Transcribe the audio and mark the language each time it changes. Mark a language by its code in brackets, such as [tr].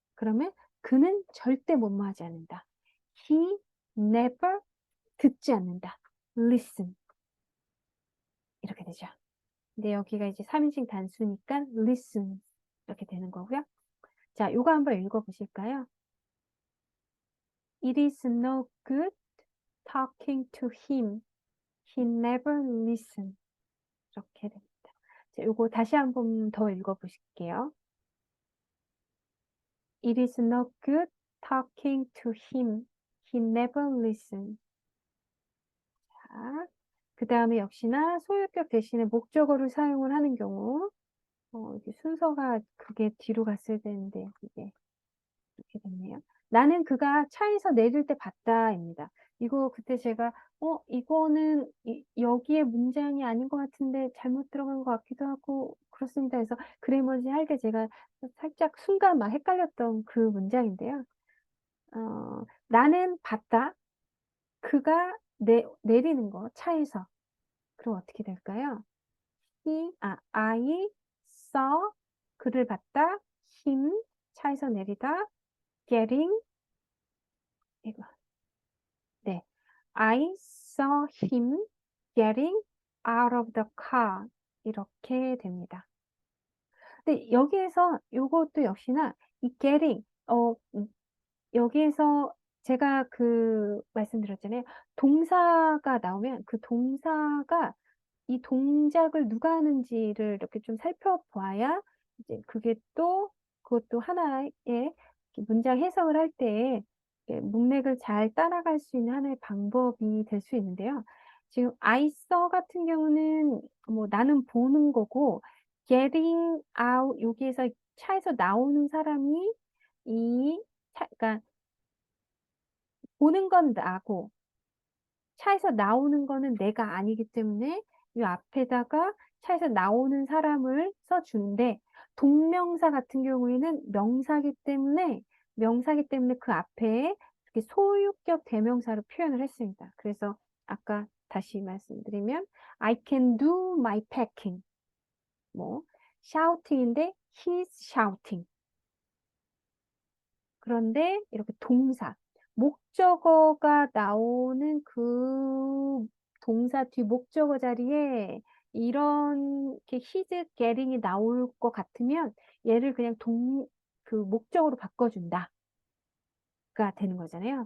[ko] 그러면 그는 절대 뭐뭐 하지 않는다. [en] He never [ko] 듣지 않는다. [en] listen. [ko] 이렇게 되죠. 근데 여기가 이제 3인칭 단수니까 [en] listen. [ko] 이렇게 되는 거고요. 자, 요거 한번 읽어보실까요? [en] It is no good talking to him. He never listen. [ko] 이렇게 됩니다. 자, 요거 다시 한번 더 읽어보실게요. [en] It is no good talking to him. He never listen. [ko] 자, 그 다음에 역시나 소유격 대신에 목적어를 사용을 하는 경우 이게 순서가 그게 뒤로 갔어야 되는데 이게 이렇게 됐네요. 나는 그가 차에서 내릴 때 봤다입니다. 이거 그때 제가 이거는 여기에 문장이 아닌 것 같은데 잘못 들어간 것 같기도 하고 그렇습니다. 그래서 그래머지 할 때 제가 살짝 순간 막 헷갈렸던 그 문장인데요. 나는 봤다. 그가 내리는 거 차에서. 그럼 어떻게 될까요? [en] I saw [ko] 그를 봤다. [en] him [ko] 차에서 내리다. [en] getting [ko] 이거 네. [en] I saw him getting out of the car. [ko] 이렇게 됩니다. 근데 여기에서 요것도 역시나 이 getting, 여기에서 제가 그 말씀드렸잖아요. 동사가 나오면 그 동사가 이 동작을 누가 하는지를 이렇게 좀 살펴봐야 이제 그것도 하나의 문장 해석을 할 때에 문맥을 잘 따라갈 수 있는 하나의 방법이 될 수 있는데요. 지금 [en] I saw [ko] 같은 경우는 뭐 나는 보는 거고 [en] getting out [ko] 여기에서 차에서 나오는 사람이 그러니까 보는 건 나고 차에서 나오는 거는 내가 아니기 때문에 이 앞에다가 차에서 나오는 사람을 써주는데 동명사 같은 경우에는 명사기 때문에 그 앞에 이렇게 소유격 대명사로 표현을 했습니다. 그래서 아까 다시 말씀드리면 [en] I can do my packing. 뭐 shouting인데 he's shouting. [ko] 그런데 이렇게 동사, 목적어가 나오는 그 동사 뒤 목적어 자리에 이런 [en] his getting [ko] 이 나올 것 같으면 얘를 그냥 그 목적어로 바꿔준다가 되는 거잖아요.